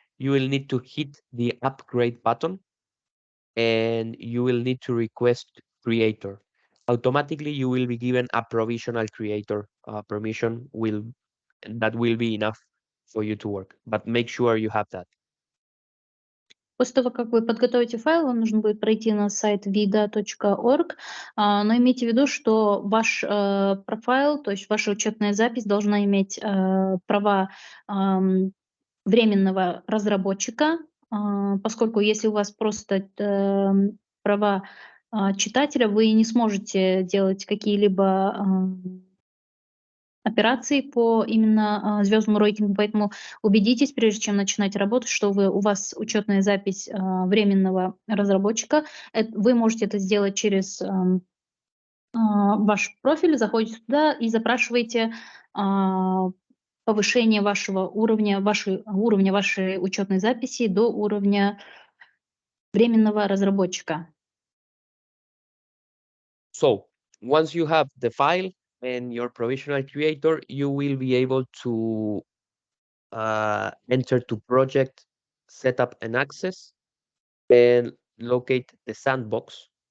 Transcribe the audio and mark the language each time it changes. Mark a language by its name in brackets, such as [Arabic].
[English] You will need to hit the upgrade button and you will need to request creator. Automatically, you will be given a provisional creator permission that will be enough for you to work, but make sure you have that. [Russian] После того, как вы подготовите файл, вам нужно будет пройти на сайт vida.org, но имейте в виду, что ваш профайл, то есть ваша учетная запись должна иметь права временного разработчика, поскольку если у вас просто права читателя, вы не сможете делать какие-либо операций по именно звездному рейтингу, поэтому убедитесь, прежде чем начинать работать, что у вас учетная запись временного разработчика. Вы можете это сделать через ваш профиль, заходите туда и запрашиваете повышение уровня вашей учетной записи до уровня временного разработчика. [English] So once you have the file and your provisional creator, you will be able to enter to project, setup and access, and locate the sandbox.